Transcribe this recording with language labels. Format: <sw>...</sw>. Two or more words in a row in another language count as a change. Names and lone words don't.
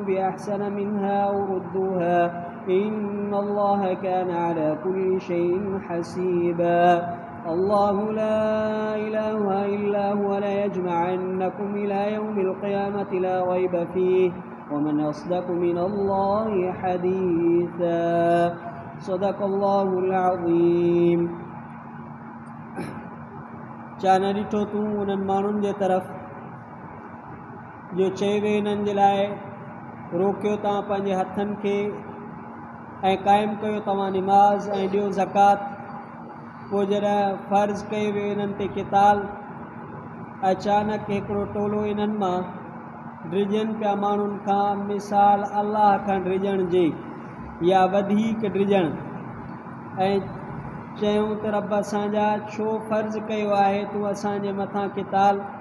<ar>بأحسن منها أو ردوها إن الله كان على كل شيء حسيبا الله لا إله إلا هو ليجمعنكم إلى يوم القيامة لا ريب فيه ومن أصدق من الله حديثا صدق الله العظيم</ar> <sd>चाने ॾिठो तूं उन्हनि माण्हुनि जे तरफ़ जो चए वे इन्हनि जे लाइ रोकियो तव्हां पंहिंजे हथनि खे ऐं क़ाइमु कयो तव्हां निमाज़ ऐं ॾियो ज़कात पोइ जॾहिं फ़र्ज़ कयो वियो इन्हनि ते क़िताल अचानक हिकिड़ो टोलो इन्हनि मां डिॼनि पिया माण्हुनि खां मिसाल अलाह खां डिॼण जे या वधीक डिॼण ऐं चयूं त रब असांजा छो फ़र्ज़ु कयो आहे तूं असांजे मथां क़िताल</sd>